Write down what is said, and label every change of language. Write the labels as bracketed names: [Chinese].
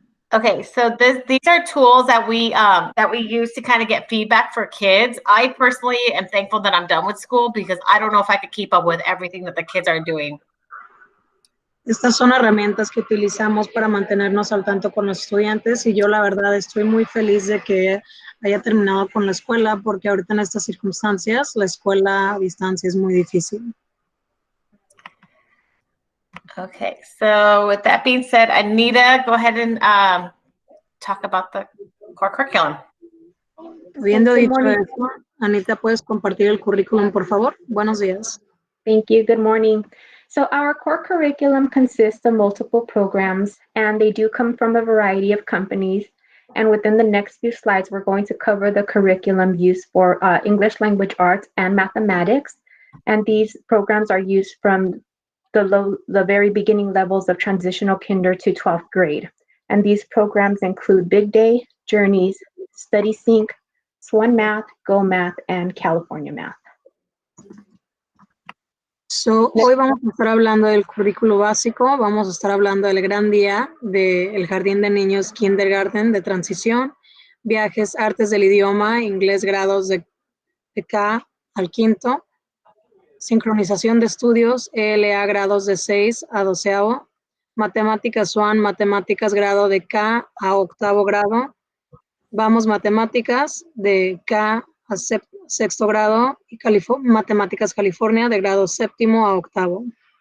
[English] Okay, so these are tools that we use to kind of get feedback for kids. I personally am thankful that I'm done with school because I don't know if I could keep up with everything that the kids are doing. [Spanish] Estas son herramientas que utilizamos para mantenernos al tanto con los estudiantes y yo la verdad estoy muy feliz de que haya terminado con la escuela porque ahorita en estas circunstancias la escuela a distancia es muy difícil. [English] Okay, so with that being said, Anita, go ahead and talk about the core curriculum. [Spanish] Habiendo [English] Good [Spanish] dicho [English] morning. [Spanish] eso, Anita, ¿puedes compartir el currículum, por favor? Buenos días. [English] Thank you. Good morning. So our core curriculum consists of multiple programs, and they do come from a variety of companies. And within the next few slides, we're going to cover the curriculum used for English language arts and mathematics. And these programs are used from the very beginning levels of transitional kinder to 12th grade. And these programs include Big Day, Journeys, Study Sync, Swan Math, Go Math, and California Math. [Spanish] Hoy vamos a estar hablando del currículo básico, vamos a estar hablando del gran día del jardín de niños kindergarten de transición, viajes, artes del idioma, inglés grados de K al quinto, sincronización de estudios, ELA grados de 6 a 12avo, matemáticas SWAN, matemáticas grado de K a 8º grado, vamos matemáticas de K a sexto grado y matemáticas California de grado 7º a 8º.